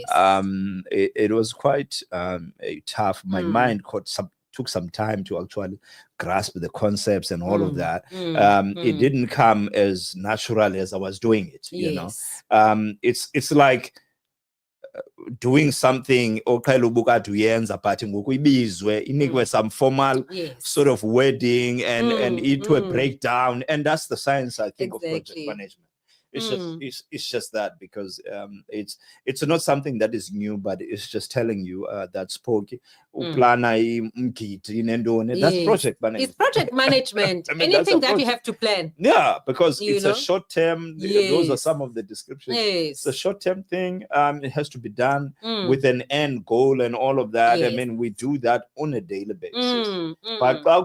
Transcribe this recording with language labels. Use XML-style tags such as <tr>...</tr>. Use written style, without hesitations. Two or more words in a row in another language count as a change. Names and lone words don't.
<en>it was quite tough. My mind took some time to actually grasp the concepts and all of that. It didn't come as natural as I was doing it. Yes. It's like doing something</en> <xh>okayela ubukade uyenza,</xh> <en>but ngoku</en> <xh>ibizwe inikwe</xh> <en>some formal sort of wording and into a breakdown, and that's the science, I think, of project management. It's just that, because it's not something that is new, but it's just telling you that Spokie</en> <xh>uplana imgidi nendone.</xh> <en>That's project management. It's project management. Anything that you have to plan. Yeah, because it's a short term. Those are some of the descriptions. It's a short term thing. It has to be done with an end goal and all of that. I mean, we do that on a daily basis. But</en>